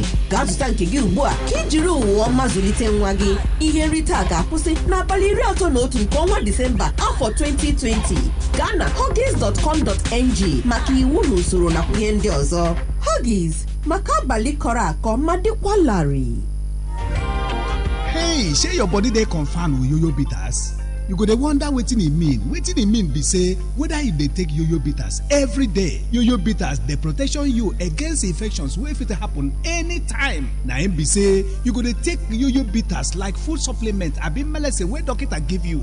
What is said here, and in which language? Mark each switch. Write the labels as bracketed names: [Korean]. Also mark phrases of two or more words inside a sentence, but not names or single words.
[Igbo] Gaa zụta nke gị ugbu a ka ị jiri ụwa ọma zụlite nwa gị. Ihe nrite a ga-akwụsị n'abalị 31 nke ọnwa Disemba afọ 2020. Gaa na huggies.com.ng maka iwu na usoro nakwa ihe ndị ọzọ. Huggies, maka abalị kọrọ akọ ma dịkwa larịị. [Nigerian Pidgin] Hey, share your body dey confirm with yoyo bitters. You go dey wonder wetin e mean. Wetin e mean be say whether you dey take yoyo bitters every day. Yoyo bitters dey protection you against infections wey fit happen anytime. Na im be say you go dey take yoyo bitters like food supplement abi medicine wey doctor give you.